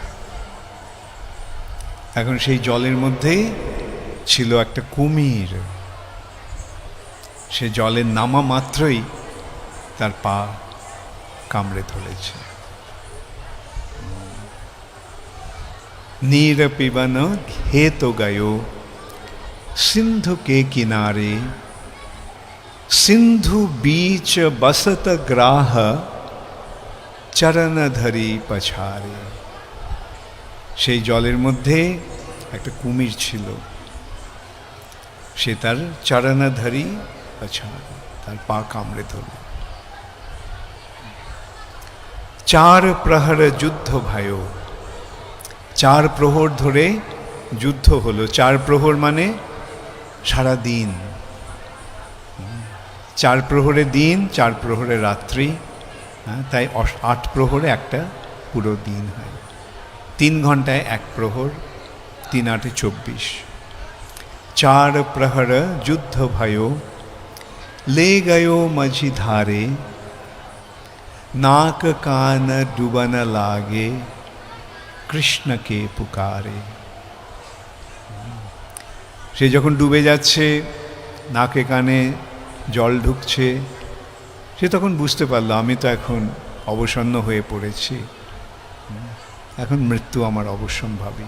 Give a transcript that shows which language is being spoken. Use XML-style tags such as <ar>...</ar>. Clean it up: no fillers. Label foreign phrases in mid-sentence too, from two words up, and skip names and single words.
<bn>এখন সেই জলের মধ্যেই ছিল একটা কুমির। সে জলের নামা মাত্রই তার পা কামড়ে ধরেছে।</bn> <hi>नीर पिवन हेतु गयो सिंधु के किनारे सिंधु बीच बसत ग्राह चरण धरी पछारे।</hi> <bn>সেই জলের মধ্যে একটা কুমির ছিল, সে তার</bn> <hi>चरण धरी पछारे,</hi> <bn>তার পা কামড়ে ধরল।</bn> <hi>चार प्रहर युद्ध भयो,</hi> <bn>চার প্রহর ধরে যুদ্ধ হলো। চার প্রহর মানে সারা দিন, চার প্রহরে দিন, চার প্রহরে রাত্রি, তাই 8 প্রহরে একটা পুরো দিন হয়। 3 ঘন্টায় 1 প্রহর, 3 8 24।</bn> <hi>चार प्रहर युद्ध भयो ले गयो मझी धारे, नाक कान डूबन लागे कृष्ण के पुकारे।</hi> <bn>সে যখন ডুবে যাচ্ছে, নাকে কানে জল ঢুকছে, সে তখন বুঝতে পারলো আমি তো এখন অবসন্ন হয়ে পড়েছি, এখন মৃত্যু আমার অবশ্যম্ভাবী।</bn>